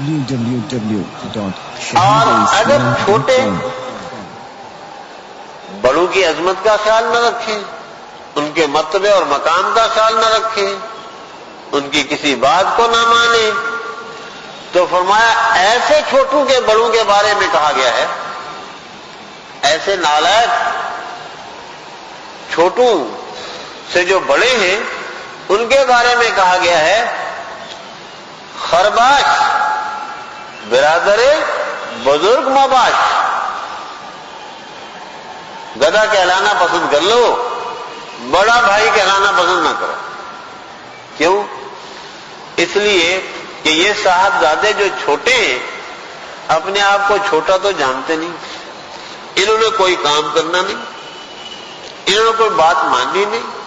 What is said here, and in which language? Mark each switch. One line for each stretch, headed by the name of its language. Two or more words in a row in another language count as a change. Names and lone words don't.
Urdu: اور اگر چھوٹے بڑوں کی عظمت کا خیال نہ رکھیں، ان کے مرتبے اور مقام کا خیال نہ رکھیں، ان کی کسی بات کو نہ مانیں، تو فرمایا ایسے چھوٹوں کے بڑوں کے بارے میں کہا گیا ہے، ایسے نالائق چھوٹوں سے جو بڑے ہیں ان کے بارے میں کہا گیا ہے
Persian: خرباش برادر بزرگ مباش،
Urdu: گدھا کہلانا پسند کر لو، بڑا بھائی کہلانا پسند نہ کرو۔ کیوں؟ اس لیے کہ یہ صاحبزادے جو چھوٹے ہیں اپنے آپ کو چھوٹا تو جانتے نہیں، انہوں نے کوئی کام کرنا نہیں، انہوں نے کوئی بات ماننی نہیں،